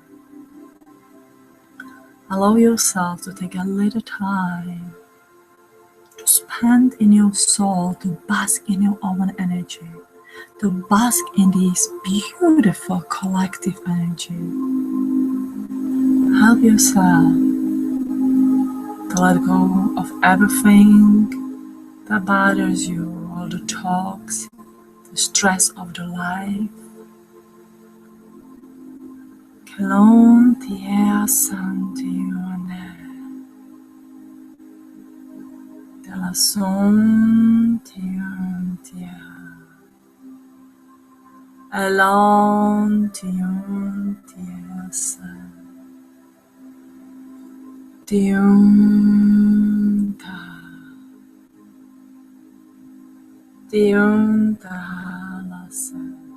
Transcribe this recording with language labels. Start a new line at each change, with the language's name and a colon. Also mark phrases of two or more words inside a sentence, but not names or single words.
English: Allow yourself to take a little time to spend in your soul, to bask in your own energy, to bask in this beautiful collective energy. Help yourself to let go of everything that bothers you, all the talks, the stress of the life. Kelon tia santione, de la son tia, elon tia san, Diunta la san.